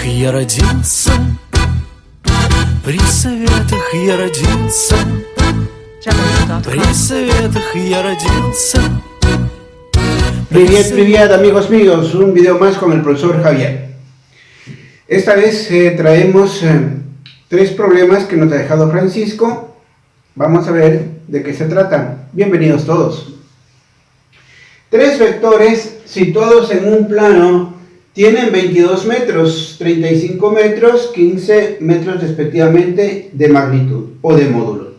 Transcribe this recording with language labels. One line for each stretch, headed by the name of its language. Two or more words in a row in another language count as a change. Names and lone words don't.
Russian: я родился, при советах я родился, при советах я родился.
Spanish: Привет amigos míos, un video más con el profesor Javier. Esta vez traemos tres problemas que nos ha dejado Francisco. Vamos a ver de qué se trata. Bienvenidos todos. Tres vectores situados en un plano tienen 22 metros, 35 metros, 15 metros respectivamente de magnitud o de módulo.